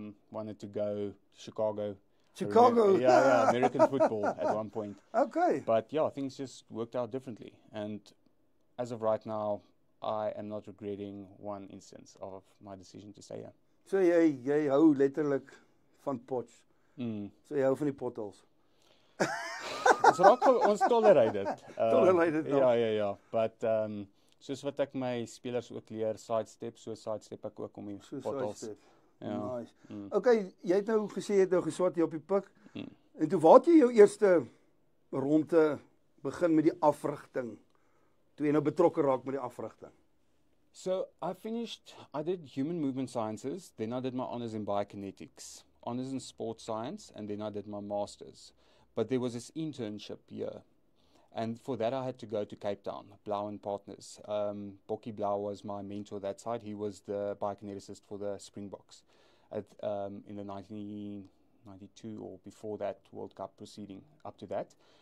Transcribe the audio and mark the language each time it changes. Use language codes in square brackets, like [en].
[en] Wanted to go to Chicago. Yeah, American football at one point. Okay. But yeah, things just worked out differently. And as of right now, I am not regretting one instance of my decision to stay here. [af] So jy hou letterlik van Potch. So jy hou van die potholes. Ons tolerate dit. Tolerate dit nog. Ja. But soos wat ek my spelers ook leer, sidestep ek ook om die potholes. Ja. [en] Nice. [af] Okay, jy het nou gesê jy het nou geswat hier op die pik. En toe waar het jy jou eerste ronde begin met die afrigting? Toe jy nou betrokke raak met die afrigting? [en] So I did human movement sciences, then I did my honors in biokinetics, honors in sports science, and then I did my masters. But there was this internship year, and for that I had to go to Cape Town, Blau and Partners. Bokkie Blau was my mentor that side. He was the biokineticist for the Springboks in the 1992 or before that World Cup proceeding up to that.